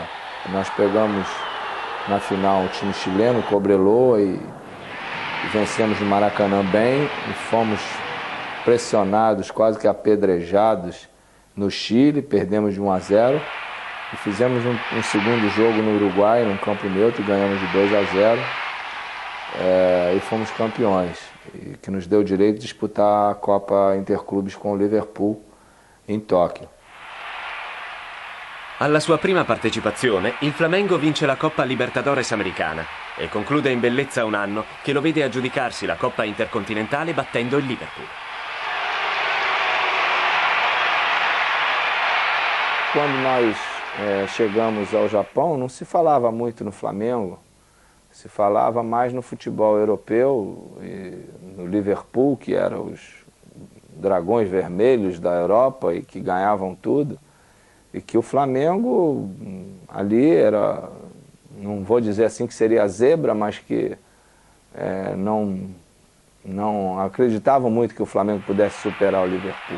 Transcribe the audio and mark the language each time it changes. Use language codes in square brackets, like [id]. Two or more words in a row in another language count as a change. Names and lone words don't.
[pt] Nós pegamos na final o time chileno, o Cobreloa, e vencemos no Maracanã bem e fomos pressionados, quase que apedrejados no Chile, perdemos de 1-0 e fizemos um segundo jogo no Uruguai, num campo neutro, e ganhamos de 2-0 e fomos campeões, e que nos deu o direito de disputar a Copa Interclubes com o Liverpool em Tóquio. [it] Alla sua prima partecipazione, il Flamengo vince la Coppa Libertadores americana e conclude in bellezza un anno che lo vede aggiudicarsi la Coppa Intercontinentale battendo il Liverpool. [pt] Quando nós chegamos ao Japão, não se falava muito no Flamengo, se falava mais no futebol europeu, e no Liverpool, que eram os dragões vermelhos da Europa e que ganhavam tudo, e que o Flamengo ali era, não vou dizer assim que seria a zebra, mas que não acreditavam muito que o Flamengo pudesse superar o Liverpool.